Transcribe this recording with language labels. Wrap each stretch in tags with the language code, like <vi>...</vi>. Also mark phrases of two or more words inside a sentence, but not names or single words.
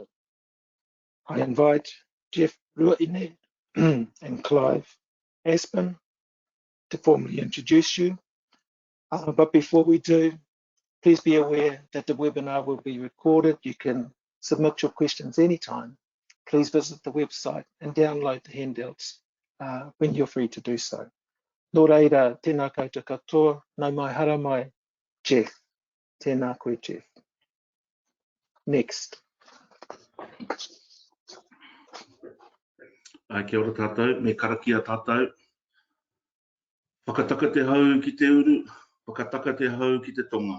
<en>I invite Jeff Ruine and Clive Espana to formally introduce you. But before we do, please be aware that the webinar will be recorded. You can submit your questions anytime. Please visit the website and download the handouts when you're free to do so.</en> <mi>Nō reira, tēnā koutou katoa, nau mai hara mai, Jeff. Tēnā koe, Jeff. Next. Kia ora tātou, me karakia tātou. Whakataka te hau ki te uru, whakataka te hau ki te tonga.</mi>